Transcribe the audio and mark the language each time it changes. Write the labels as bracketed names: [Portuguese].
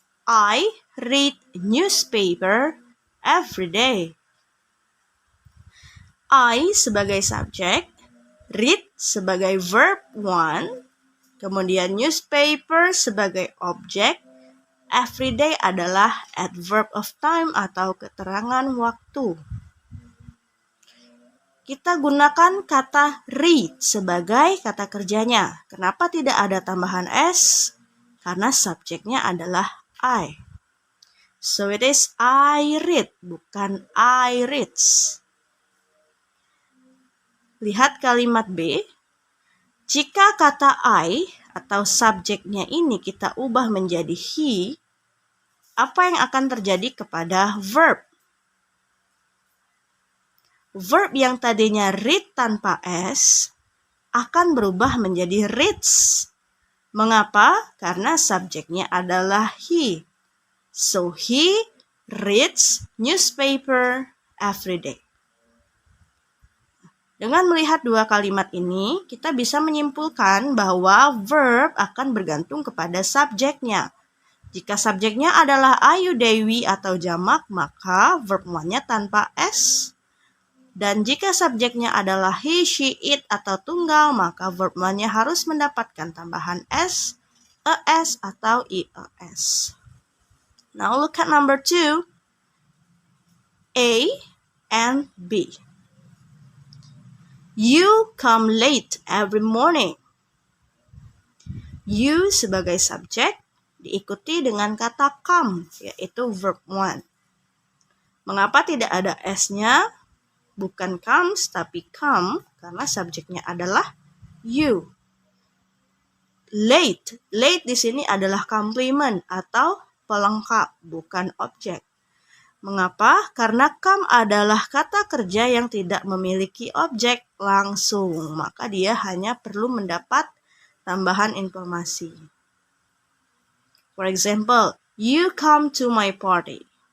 [English] I read newspaper every day. [Indonesian] I sebagai subjek, read sebagai verb 1, kemudian newspaper sebagai objek, everyday adalah adverb of time atau keterangan waktu. Kita gunakan kata read sebagai kata kerjanya. Kenapa tidak ada tambahan S? Karena subjeknya adalah I. [English] So it is I read, bukan I reads. [Indonesian] Lihat kalimat B. Jika kata I atau subjeknya ini kita ubah menjadi he, apa yang akan terjadi kepada verb? Verb yang tadinya read tanpa S akan berubah menjadi reads. Mengapa? Karena subjeknya adalah he. [English] So he reads newspaper every day. [Indonesian] Dengan melihat dua kalimat ini, kita bisa menyimpulkan bahwa verb akan bergantung kepada subjeknya. Jika subjeknya adalah Ayu, Dewi, atau jamak, maka verb 1-nya tanpa S. Dan jika subjeknya adalah he, she, it, atau tunggal, maka verb 1-nya harus mendapatkan tambahan S, ES, atau IES. [English] Now look at number 2. A and B. You come late every morning. [Indonesian] You sebagai subjek diikuti dengan kata come, yaitu verb 1. Mengapa tidak ada S-nya? Bukan comes, tapi come, karena subjeknya adalah you. Late. Late di sini adalah komplement atau pelengkap, bukan objek. Mengapa? Karena come adalah kata kerja yang tidak memiliki objek langsung, maka dia hanya perlu mendapat tambahan informasi. [English] For example, you come to my party.